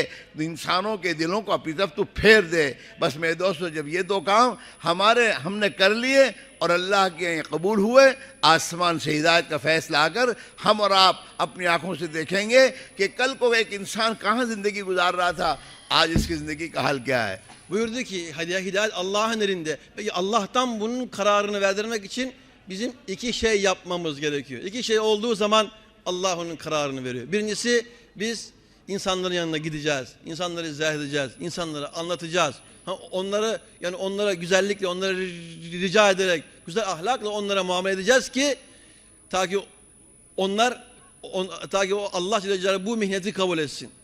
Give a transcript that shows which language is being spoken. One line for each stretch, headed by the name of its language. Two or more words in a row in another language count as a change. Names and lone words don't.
Hindi: इंसानों के दिलों को अपनी तरफ तू फेर दे. बस मेरे दोस्तों, जब ये दो काम हमने कर लिए और अल्लाह के यहाँ कबूल हुए, आसमान से हिदायत का फैसला आकर हम और आप अपनी आंखों से देखेंगे कि कल को एक इंसान कहाँ ज़िंदगी गुजार रहा था, आज इसकी ज़िंदगी का हाल क्या है.
Turkish: Buyurdu ki hidayet Allah'ın elinde. Peki Allah'tan bunun kararını verdirmek için bizim iki şey yapmamız gerekiyor. İki şey olduğu zaman Allah onun kararını veriyor. Birincisi, biz insanların yanına gideceğiz. İnsanları izah edeceğiz. İnsanlara anlatacağız. Onlara güzellikle, onlara rica ederek, güzel ahlakla onlara muamele edeceğiz ki ta ki o Allah Celle Celaluhu bu mihneti kabul etsin.